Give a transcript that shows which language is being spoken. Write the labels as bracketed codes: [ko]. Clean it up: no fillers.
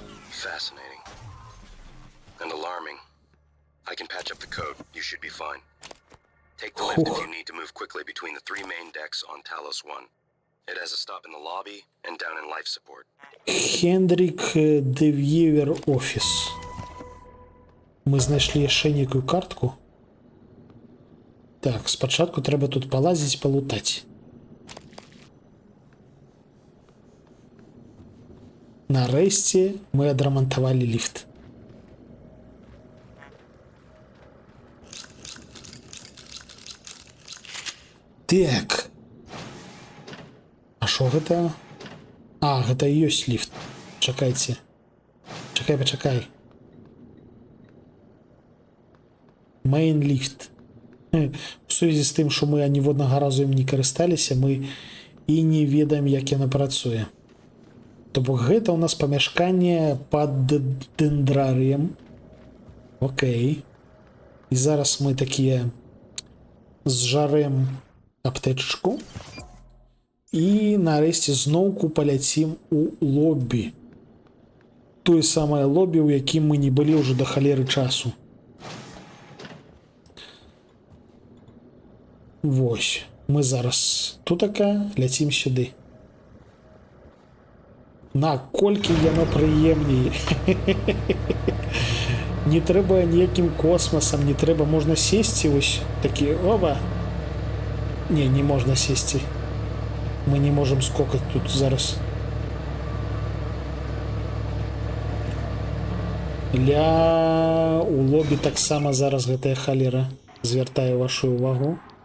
[en] Fascinating. And alarming. I can patch up the code. You should be fine. Take the lift if you need to move quickly between the 3 main decks on Talos 1. It has a stop in the lobby and down in life support. [uk] Хендрік Дев'євер офіс. Ми знайшли ще ніяку картку. Так, спочатку треба тут полазити, полутати. Нарешті ми відремонтували ліфт. [be] Так. А що гэта? А, гэта і ёсць ліфт. Чакайце. Пачакай. Main ліфт. У сувязі з тым, што мы аніводнага разу ім не карысталіся, мы і не ведаем, як яна працуе. То бок гэта ў нас памяшканне пад дендрарыем. Окей. І зараз мы такія зжарэм аптэчку. І нарэшце зноўку паляцім у лобі. Тое самае лобі, у якім мы не былі ўжо да халеры часу. Вось. Мы зараз тутака ляцім сюды. Наколькі яно прыемней. Не трэба ніякім космасам, не трэба, можна сесці вось такі, оба. Не можна сесці. Мы не можем скокать тут зараз. У лобі таксама зараз гэтая халера. Звяртаю вашу увагу.